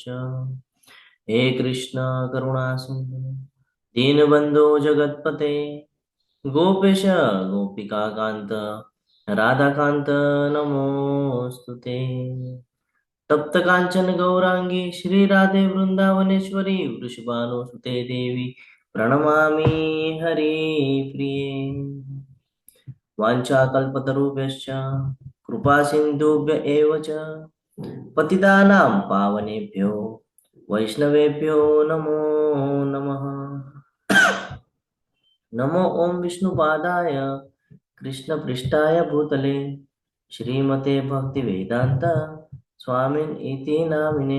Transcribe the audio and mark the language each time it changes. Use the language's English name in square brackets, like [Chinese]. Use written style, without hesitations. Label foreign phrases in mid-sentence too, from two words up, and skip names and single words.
[Sanskrit] हे कृष्ण करुणा सिंधु दीनबंधो जगतपते गोपेश गोपिका कांत राधाकांत नमोस्तुते. तप्त कांचन गौरांगी श्री राधे वृंदावनेश्वरी वृषभानुसुते देवी પ્रणमामि हरिप्रिये. वाञ्छाकल्पतरुभ्यश्च कृपा सिन्धुभ्य एव च पतितानां पावनेभ्यो वैष्णवेभ्यो नमो नमः. नमो ओम विष्णुपादाय कृष्णपृष्ठाय भूतले श्रीमते भक्तिवेदांत स्वामिन् इति नामिने.